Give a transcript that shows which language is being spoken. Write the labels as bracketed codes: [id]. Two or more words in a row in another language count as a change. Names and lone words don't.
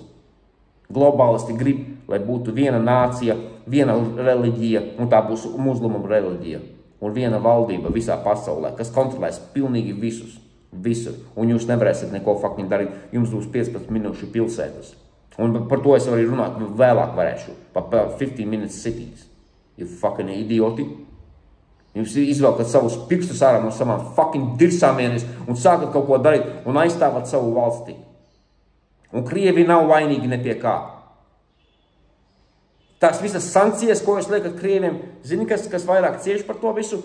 [lv] Globālisti grib, lai būtu viena nācija, viena reliģija, un tā būs muslima reliģija. Un viena valdība visā pasaulē, kas kontrolēs pilnīgi visus. Visur. Un jūs nevarēsiet neko fucking darīt. Jums būs 15 minūšu pilsētas. Un par to es arī runāt vēlāk varēšu. [en] Par 15 minutes cities. You fucking idioti. [lv] Jūs izvelkat savus pirkstus ārā no savām fucking dirsāmienes un sākat kaut ko darīt un aizstāvat savu valsti. Un Krievi nav vainīgi ne pie kā. Tās visas sankcijas, ko jūs liekat Krieviem, zini, kas vairāk cieši par to visu?